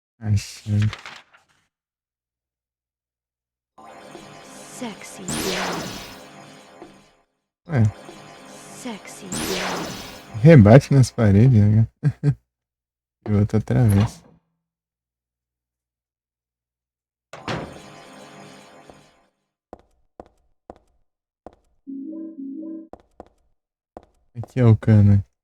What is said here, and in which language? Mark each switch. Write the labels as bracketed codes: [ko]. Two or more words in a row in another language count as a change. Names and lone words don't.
[pt] Achando. [en] Sexy beauty. [pt] Ué, [en] Sexy beauty. [pt] rebate nas paredes, né? E outra atravessa. Aqui é o cano.